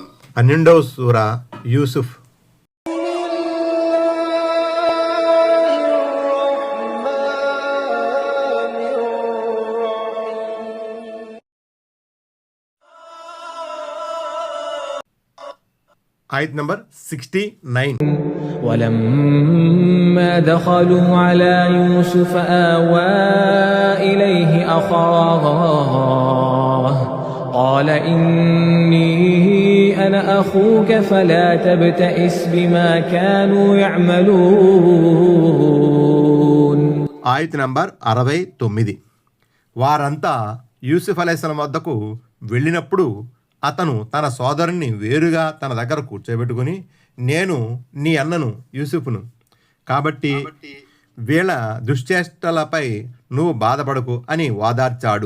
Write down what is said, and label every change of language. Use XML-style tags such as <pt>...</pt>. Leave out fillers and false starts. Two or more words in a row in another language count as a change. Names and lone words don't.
<te>12వ సూరా యూసుఫ్. ఆయత్ నంబర్ 69.</te> <ar>ولما دخلوا على يوسف آوى إليه أخاه قال إني أنا أخوك فلا تبتئس بما كانوا يعملون.</ar> <te>ఆయత్ నంబర్ 69. వారంతా యూసుఫ్ అలైహిస్సలాం వద్దకు వెళ్ళినప్పుడు అతను తన సోదరుణ్ణి వేరుగా తన దగ్గర కూర్చోబెట్టుకుని, నేను నీ అన్నను యూసుఫ్ను, కాబట్టి వీళ్ళ దుశ్చేష్టలపై నువ్వు బాధపడకు అని వాదార్చాడు.</te>